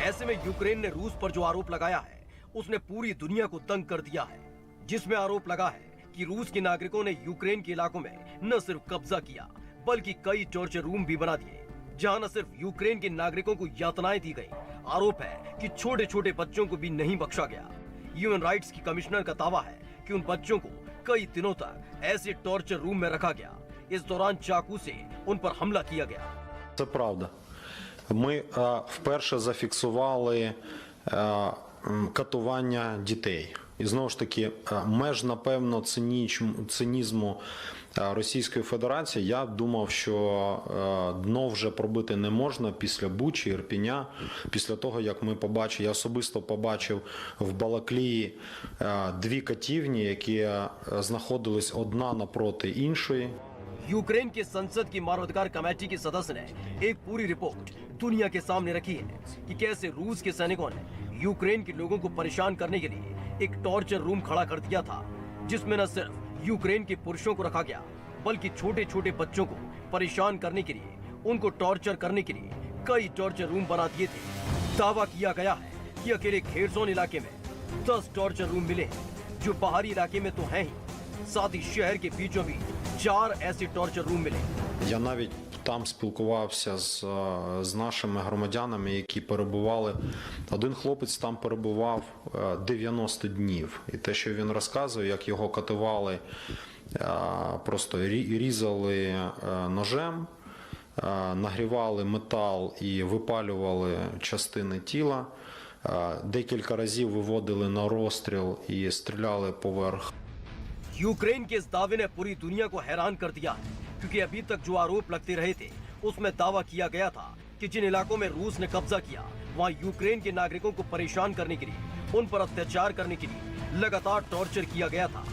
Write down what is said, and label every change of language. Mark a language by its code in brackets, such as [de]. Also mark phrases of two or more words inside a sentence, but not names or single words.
[hi] ऐसे में यूक्रेन ने रूस पर जो आरोप लगाया है उसने पूरी दुनिया को दंग कर दिया है, जिसमें आरोप लगा है कि रूस के नागरिकों ने यूक्रेन के इलाकों में न सिर्फ कब्जा किया बल्कि कई टॉर्चर रूम भी बना दिए, जहां न सिर्फ यूक्रेन के नागरिकों को यातनाएं दी गई, आरोप है कि छोटे छोटे बच्चों को भी नहीं बख्शा गया। ह्यूमन राइट्स की कमिश्नर का दावा है कि उन बच्चों को कई दिनों तक ऐसे टॉर्चर रूम में रखा गया। इस दौरान चाकू से उन पर हमला किया गया। [uk] Це правда. Ми вперше зафіксували катування дітей. І знову ж таки, меж, напевно, цинізму Російської Федерації, я думав, що дно вже пробити не можна після Бучі, Ірпіня, після того, як ми побачили, я особисто побачив в Балаклії 2 катівні, які знаходились одна напроти іншої. [hi] यूक्रेन के संसद की मानवाधिकार कमेटी के सदस्य ने एक पूरी रिपोर्ट दुनिया के सामने रखी है कि कैसे रूस के सैनिकों ने यूक्रेन के लोगों को परेशान करने के लिए एक टॉर्चर रूम खड़ा कर दिया था, जिसमें न सिर्फ यूक्रेन के पुरुषों को रखा गया बल्कि छोटे छोटे बच्चों को परेशान करने के लिए, उनको टॉर्चर करने के लिए कई टॉर्चर रूम बना दिए थे। दावा किया गया है कि अकेले खेरसोन इलाके में 10 टॉर्चर रूम मिले हैं, जो बाहरी इलाके में तो हैं ही, साथ ही शहर के बीचों बीच 4 ऐसे टॉर्चर रूम मिले। [uk] Я навіть там спілкувався з нашими громадянами, які перебували. Один хлопець там перебував 90 днів. І те, що він розказує, як його катували, просто різали ножем, нагрівали метал і випалювали частини тіла. Декілька разів виводили на розстріл і стріляли поверх. [hi] यूक्रेन के इस दावे ने पूरी दुनिया को हैरान कर दिया है, क्योंकि अभी तक जो आरोप लगते रहे थे उसमें दावा किया गया था कि जिन इलाकों में रूस ने कब्जा किया वहां यूक्रेन के नागरिकों को परेशान करने के लिए, उन पर अत्याचार करने के लिए लगातार टॉर्चर किया गया था।